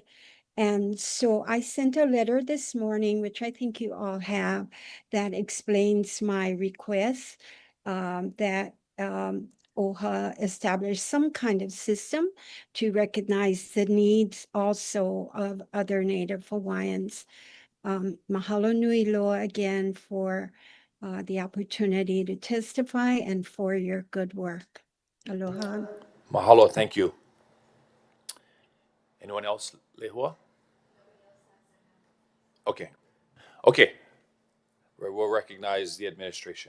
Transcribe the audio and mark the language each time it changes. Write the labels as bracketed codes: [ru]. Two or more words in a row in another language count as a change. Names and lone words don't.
[en] And so I sent a letter this morning, which I think you all have, that explains my request that OHA establish some kind of system to recognize the needs also of other Native Hawaiians. [haw] Mahalo nui loa [en] again for the opportunity to testify and for your good work. Aloha. Mahalo, thank you. Anyone else, Lehua? Okay. Okay. We'll recognize the administration.